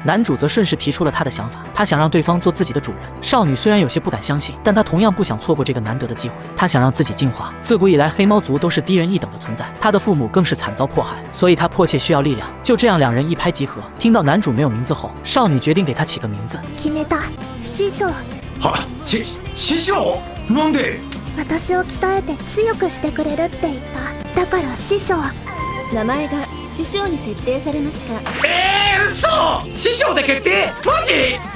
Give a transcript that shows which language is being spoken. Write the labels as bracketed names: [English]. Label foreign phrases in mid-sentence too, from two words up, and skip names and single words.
[Chinese] 男主则顺势提出了他的想法，他想让对方做自己的主人。少女虽然有些不敢相信，但她同样不想错过这个难得的机会。她想让自己进化。自古以来，黑猫族都是低人一等的存在，她的父母更是惨遭迫害，所以她迫切需要力量。就这样，两人一拍即合。听到男主没有名字后，少女决定给他起个名字。 [Japanese] 師匠。は、師匠？なんで？私を鍛えて強くしてくれるって言った。だから師匠。名前が師匠に設定されました。嘘！師匠で決定？マジ？